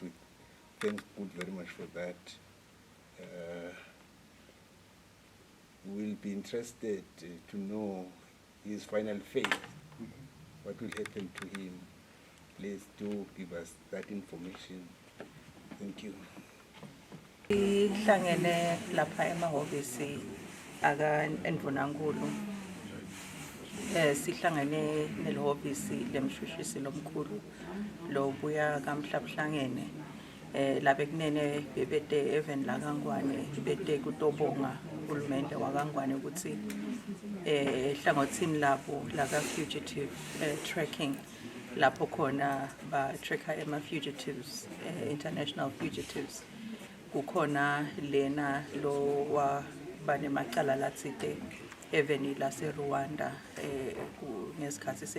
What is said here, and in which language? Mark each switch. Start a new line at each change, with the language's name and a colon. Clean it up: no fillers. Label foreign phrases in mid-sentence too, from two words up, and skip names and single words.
English: We thank God very much for that. We'll be interested to know his final fate. What will happen to him? Please do give us that information. Thank you.
Swati: Sihlangene lapha emahhovisi aka Ndvunankhulu. Sihlangene nelihhovisi lemshushisi lomkhulu lobuya kaMhlabuhlangene. Labe kunene bebede even la kaNgwane bede kutobonga uhulumende waKaNgwane ukuthi hlangothini labo la ka
English: fugitive tracking
Swati: lapho khona ba tracker ema fugitives
English: international fugitives
Swati: kukhona lena lo wa banemacala latsite even lase Rwanda ngesikhathi se